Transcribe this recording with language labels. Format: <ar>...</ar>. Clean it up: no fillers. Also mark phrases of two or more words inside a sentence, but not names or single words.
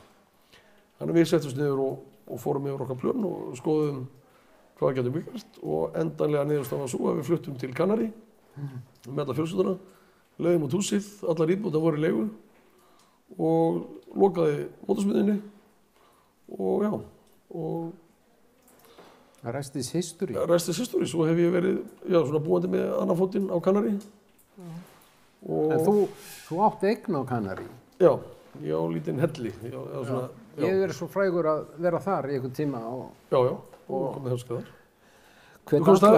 <is>Þannig að við settumst niður og fórum yfir okkar plön og skoðum hvað getum við gert og endanlega niðurstaðan var svo að við fluttum til Kanarí með alla fjölskylduna, leiðum út húsið, allar íbúðirnar voru í leigu og lokaði mótorsmiðjunni og já.</is> <en>Restis history. Restis history,</en> <is>svo hef ég verið svona búandi með annan fótinn á Kanarí. En þú átti eign á Kanarí? Já, ég á lítinn helli. Ég hef verið svo frægur að vera þar í einhvern tíma. Já, og komið heimskuð þar.</is>